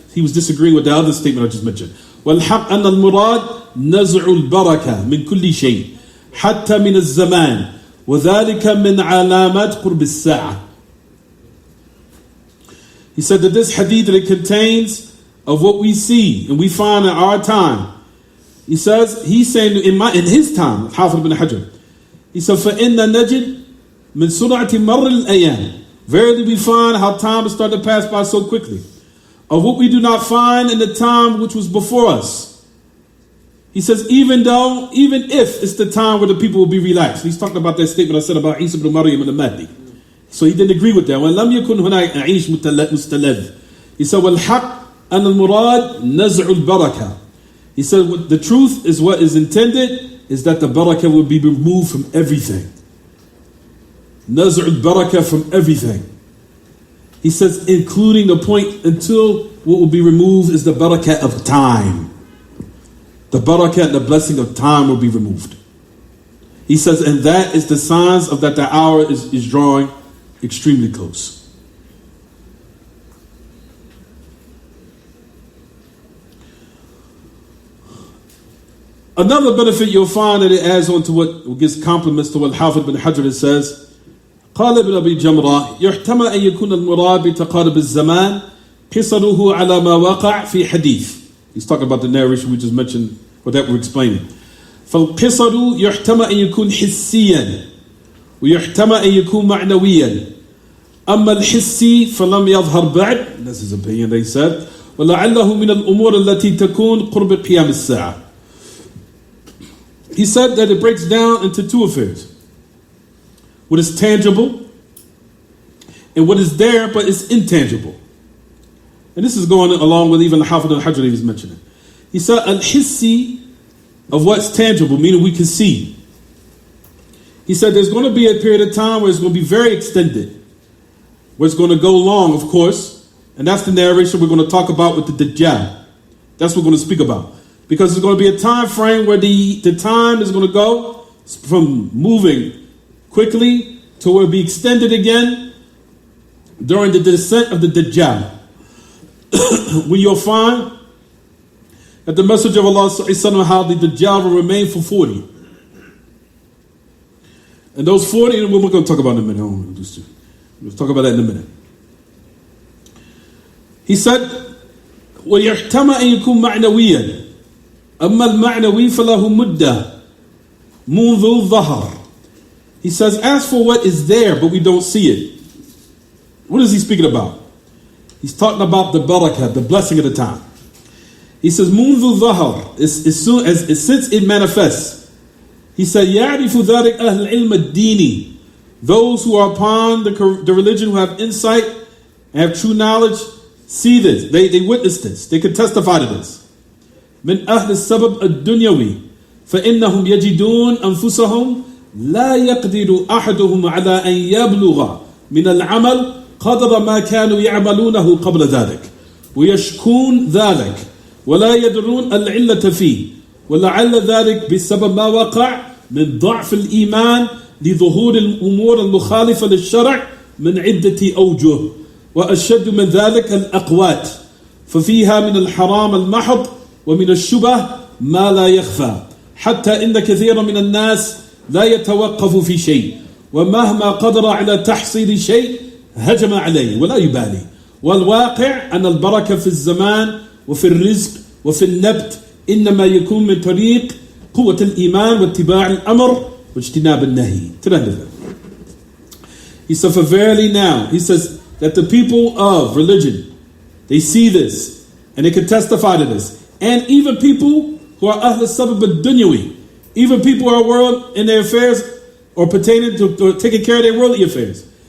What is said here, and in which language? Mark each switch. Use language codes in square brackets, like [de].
[en] He was disagreeing with the other statement I just mentioned. [ar] والحق أن المراد نزع البركة من كل شيء حتى من الزمان وذلك من علامات قرب الساعة. [en] He said that this hadith that it contains of what we see and we find in our time. He's saying in his time, Hafid ibn Hajar, he said, [ar] فَإِنَّ نَجِدْ مِنْ سُرْعَةِ مَرِّ الْأَيَامِ. [en] Verily we find how time has started to pass by so quickly. Of what we do not find in the time which was before us. He says, even if it's the time where the people will be relaxed. He's talking about that statement I said about Isa ibn Maryam and the Mahdi. So he didn't agree with that. [ar] وَلَمْ يَكُنْ هُنَاكَ عِيشٌ مُسْتَلَذٍ. [en] He said, [ar] وَالْحَقِّ أَنَّ الْمُرَادِ نَزْعُ الْبَرَكَةِ. [en] He said, the truth is what is intended is that the barakah will be removed from everything. [ar] نَزْعُ الْبَرَكَةِ [en] from everything. He says, including the point until what will be removed is the barakah of time. The barakah and the blessing of time will be removed. He says, and that is the signs of that the hour is drawing extremely close. Another benefit you'll find that it adds on to what gives compliments to what Hafid ibn Hajar says. [ar] قال ابن أبي جمرة يحتمل أن يكون المراد بتقارب الزمان قصره على ما وقع في حديث. [en] He's talking about the narration we just mentioned, or that we're explaining. [ar] فالقصر يحتمل أن يكون حسيا ويحتمل أن يكون معنويا. أما الحسي فلم يظهر بعد. [en] That's his opinion, they said. [ar] ولعله من الأمور التي تكون قرب قيام الساعة. [en] He said that it breaks down into two affairs. What is tangible and what is there but is intangible. And this is going along with even the Hafid al-Hajr he was mentioning. He said al-hissi of what's tangible, meaning we can see. He said there's going to be a period of time where it's going to be very extended, where it's going to go long, of course, and that's the narration we're going to talk about with the Dajjal. That's what we're going to speak about. Because there's going to be a time frame where the time is going to go from moving quickly to where it'll be extended again during the descent of the Dajjal. When you'll find that the message of Allah how the Dajjal will remain for 40. And those 40, we're going to talk about in a minute. We'll talk about that in a minute. He said, [ar] وَيَحْتَمَ أَن يَكُونْ مَعْنَوِيًا أما المعنوي فله مدة منذ ظهر. [en] He says, as for what is there but we don't see it, what is he speaking about? He's talking about the barakah, the blessing of the time. He says, [ar] منذ ظهر, [en] since it manifests. He said, [ar] يعرف ذلك أهل العلم الديني, [en] those who are upon the religion, who have insight and have true knowledge, see this, they witness this, they can testify to this. [ar] من أهل السبب الدنيوي فإنهم يجدون أنفسهم لا يقدر أحدهم على أن يبلغ من العمل قدر ما كانوا يعملونه قبل ذلك ويشكون ذلك ولا يدرون العلة فيه ولعل ذلك بسبب ما وقع من ضعف الإيمان لظهور الأمور المخالفة للشرع من عدة أوجه وأشد من ذلك الأقوات ففيها من الحرام المحض ومن الشبه ما لا يخفى حتى إن كثيرا من الناس لا يتوقف في شيء ومهما قدر على تحصيل شيء هجم عليه ولا يبالي والواقع أن البركة في الزمان وفي الرزق وفي النبت إنما يكون من طريق قوة الإيمان واتباع الأمر واجتناب النهي. [en] He said, for verily now, he says that the people of religion, they see this and they can testify to this. And even people who are ahl sabab al-dunyawi, even people who are world in their affairs or pertaining to taking care of their worldly affairs.